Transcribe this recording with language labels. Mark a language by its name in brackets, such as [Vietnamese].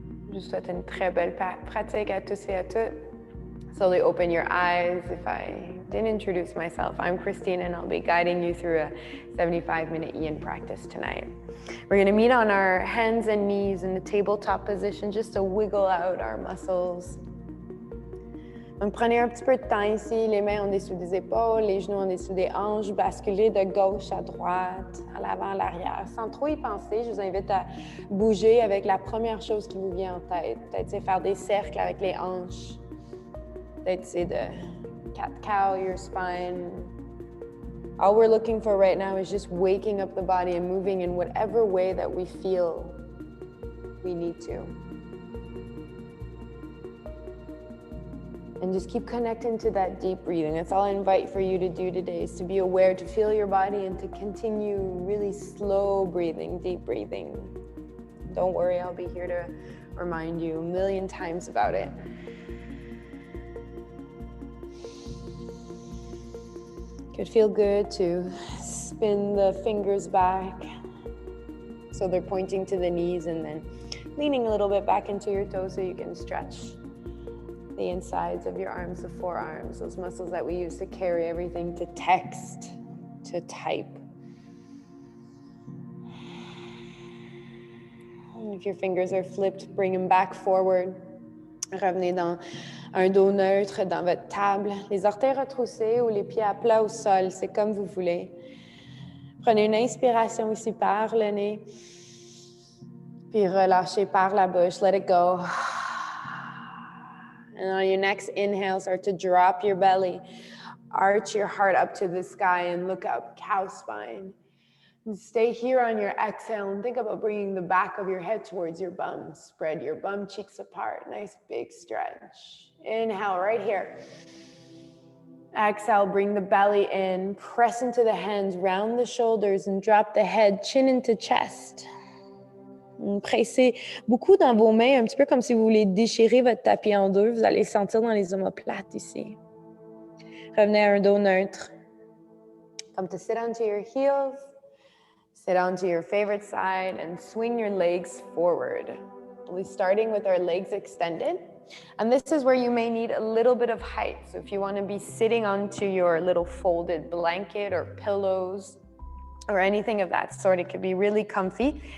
[French] Je vous souhaite une très belle pratique à tous et à toutes. [English] Slowly open your eyes. If I didn't introduce myself, I'm Krystina and I'll be guiding you through a 75-minute yin practice tonight. We're going to meet on our hands and knees in the tabletop position just to wiggle out our muscles. [French] Donc prenez un petit peu de temps ici, les mains en dessous des épaules, les genoux en dessous des hanches, basculez de gauche à droite, à l'avant, à l'arrière. Sans trop y penser, je vous invite à bouger avec la première chose qui vous vient en tête. Peut-être c'est faire des cercles avec les hanches. Peut-être c'est de [English] cat-cow your spine. All we're looking for right now is just waking up the body and moving in whatever way that we feel we need to. And just keep connecting to that deep breathing. That's all I invite for you to do today, is to be aware, to feel your body and to continue really slow breathing, deep breathing. Don't worry, I'll be here to remind you a million times about it. Could feel good to spin the fingers back, So they're pointing to the knees and then leaning a little bit back into your toes so you can stretch the insides of your arms, the forearms, those muscles that we use to carry everything, to text, to type. And if your fingers are flipped, bring them back forward. [French] Revenez dans un dos neutre dans votre table, les orteils retroussés ou les pieds à plat au sol, c'est comme vous voulez. Prenez une inspiration ici par le nez, puis relâchez par la bouche, [English] let it go. And on your next inhale, start to drop your belly, arch your heart up to the sky and look up, cow spine. And stay here on your exhale and think about bringing the back of your head towards your bum. Spread your bum cheeks apart, nice big stretch. Inhale right here. Exhale, bring the belly in, press into the hands, round the shoulders and drop the head, chin into chest. [French] Pressez beaucoup dans vos mains, un petit peu comme si vous voulez déchirer votre tapis en deux. Vous allez sentir dans les omoplates ici. Revenez à un dos neutre. [English] Come to sit onto your heels, sit onto your favorite side, and swing your legs forward. We'll be starting with our legs extended. And this is where you may need a little bit of height. So if you want to be sitting onto your little folded blanket or pillows, or anything of that sort, it could be really comfy.